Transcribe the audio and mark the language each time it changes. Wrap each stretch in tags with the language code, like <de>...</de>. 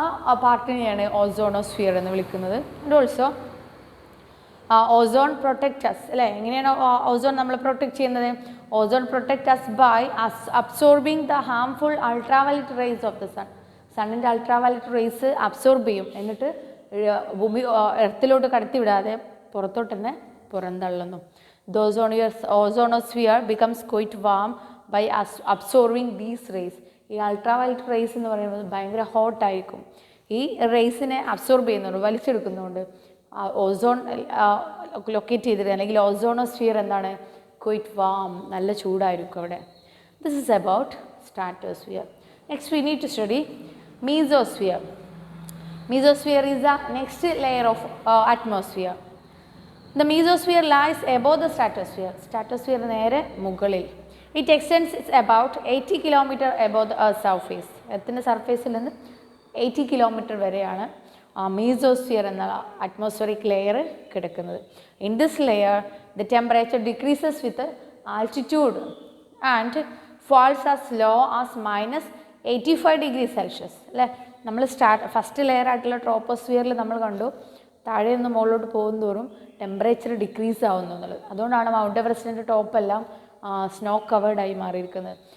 <ml>ആ പാർട്ടിനെയാണ് ഓസോണോസ്ഫിയർ എന്ന് വിളിക്കുന്നത്.</ml> <en>and also ozone protect us,</en> <ml>അല്ലേ, എങ്ങനെയാണ് ഓസോൺ നമ്മൾ പ്രൊട്ടക്റ്റ് ചെയ്യുന്നത്?</ml> <en>Ozone protect us by absorbing the harmful ultraviolet rays of the sun.</en> <ml>സണ്ണിൻ്റെ ultraviolet raise absorb ചെയ്യും, എന്നിട്ട് ഭൂമി എർത്തിലോട്ട് കടത്തിവിടാതെ പുറത്തോട്ട് തന്നെ പുറന്തള്ളുന്നു.</ml> <en>The ozonosphere becomes quite warm by absorbing these rays.</en> <ml>ഈ അൾട്രാവയലറ്റ് റേസ് എന്ന് പറയുന്നത് ഭയങ്കര ഹോട്ടായിരിക്കും. ഈ റേസിനെ അബ്സോർബ് ചെയ്യുന്നുണ്ട്, വലിച്ചെടുക്കുന്നുണ്ട്. ഓസോൺ ലൊക്കേറ്റ് ചെയ്തിട്ട് അല്ലെങ്കിൽ ഓസോണോസ്ഫിയർ എന്താണ്, ക്വൈറ്റ് വാം, നല്ല ചൂടായിരിക്കും അവിടെ.</ml> <en>This is about stratosphere. Next we need to study mesosphere. Mesosphere is the next layer of atmosphere. The mesosphere lies above the stratosphere.</en> <ml>Stratosphere നേരെ മുകളിൽ.</ml> <en>It extends about 80 km above the earth's surface.</en> <ml>എർത്തിൻ്റെ സർഫേസിൽ നിന്ന് 80 km വരെയാണ് mesosphere എന്ന atmospheric layer കിടക്കുന്നത്.</ml> <en>In this layer the temperature decreases with altitude and falls as low as -85 degrees Celsius.</en> <ml>അല്ലേ, നമ്മൾ first layer ആയിട്ടുള്ള ട്രോപ്പോസ്ഫിയറിൽ നമ്മൾ കണ്ടു താഴെ നിന്ന് മുകളിലോട്ട് പോകും തോറും ടെമ്പറേച്ചർ ഡിക്രീസ് ആവുന്നു എന്നുള്ളത്. അതുകൊണ്ടാണ് മൗണ്ട് എവറസ്റ്റിൻ്റെ ടോപ്പെല്ലാം സ്നോ കവേർഡായി മാറിയിരിക്കുന്നത്.</ml>